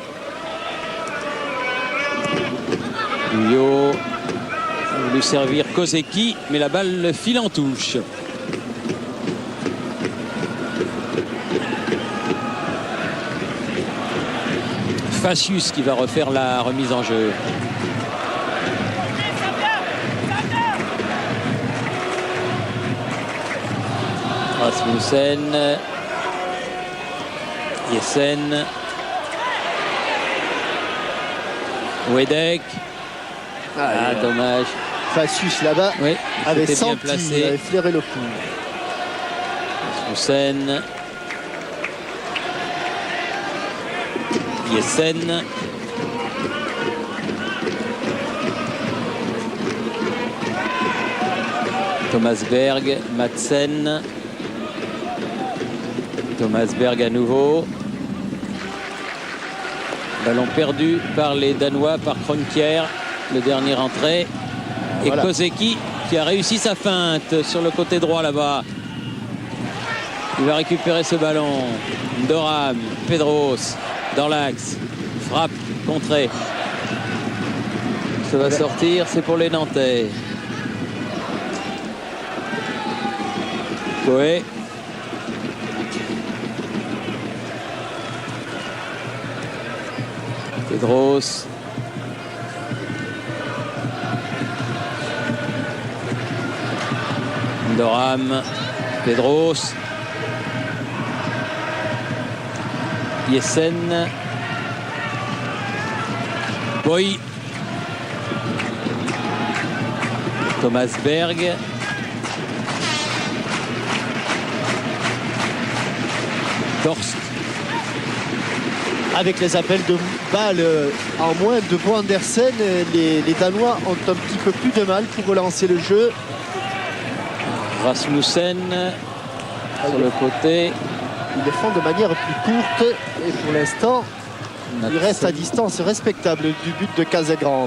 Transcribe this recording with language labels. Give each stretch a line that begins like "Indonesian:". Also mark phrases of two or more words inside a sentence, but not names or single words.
French: Guyot. A voulu servir Kozeki, mais la balle file en touche. Facius qui va refaire la remise en jeu. Rasmussen. Jessen. Wedek. Ah, dommage. Facius là-bas, Oui, avait bien senti, placé. avait flairé le coup. Rasmussen. Jessen. Thomas Berg, Madsen. Thomas Berg à nouveau. Ballon perdu par les Danois, par Kroenkier, le dernier entrée. Et voilà. Kozeki qui a réussi sa feinte sur le côté droit là-bas. Il va récupérer ce ballon. Doram, Pedros dans l'axe. Frappe, contrée. Ça va sortir, c'est pour les Nantais. Coé. Pedros. Doram. Pedros. Jessen. Boy. Thomas Berg. Torst. Avec les appels de balles en moins de Bo Andersen, les Danois ont un petit peu plus de mal pour relancer le jeu. Rasmussen sur le côté. Ils le font de manière plus courte et pour l'instant, il reste à distance respectable du but de Casagrande.